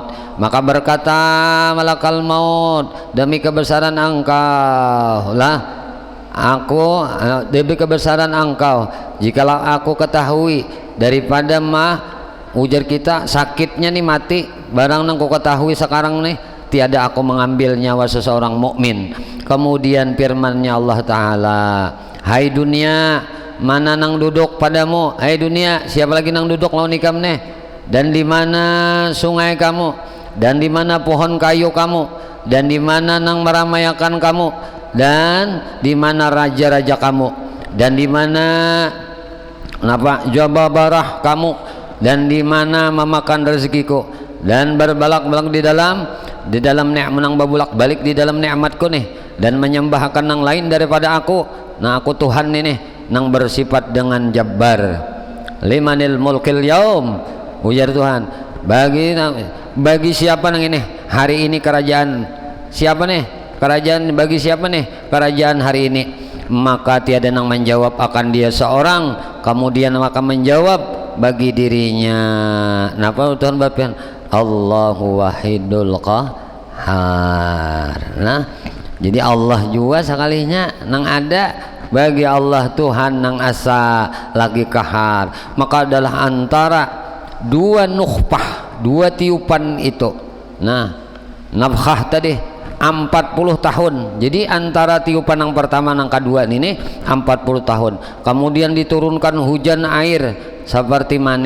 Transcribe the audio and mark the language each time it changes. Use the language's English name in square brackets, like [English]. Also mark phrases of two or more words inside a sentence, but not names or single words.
[Banjar] Maka berkata malakal maut, demi kebesaran engkau lah aku, demi kebesaran engkau, jikalau aku ketahui daripada ujar kita sakitnya nih mati barang nang ku ketahui sekarang nih, tiada aku mengambil nyawa seseorang mukmin. Kemudian firman-Nya Allah Ta'ala, hai dunia, mana nang duduk padamu? Hai dunia, siapa lagi nang duduk lawan ikam nih? Dan di mana sungai kamu? Dan di mana pohon kayu kamu? Dan di mana nang meramaikan kamu? Dan di mana raja-raja kamu? Dan di mana jababarah kamu? Dan di mana memakan rezekiku? Dan berbalak-balak di dalam menang babulak balik di dalam nikmatku nih, dan menyembahkan nang lain daripada aku. Nah, aku Tuhan ini nang bersifat dengan jabbar. [Arabic] لمن الملك اليوم, [Banjar] ujar Tuhan, bagi siapa nang ini hari ini kerajaan? Siapa nih kerajaan? Bagi siapa nih kerajaan hari ini? Maka tiada nang menjawab akan dia seorang. Kemudian maka menjawab bagi dirinya. Napa Tuhan berfirman, [Arabic] الله الواحد القهار. [Banjar] Nah, jadi Allah juga sekalinya nang ada, bagi Allah Tuhan nang asa lagi kahar. Maka adalah antara dua nukhpah, dua tiupan itu. Nah, nafkhah tadi 40 tahun. Jadi antara tiupan yang pertama yang kedua ini 40 tahun. Kemudian diturunkan hujan air seperti mani.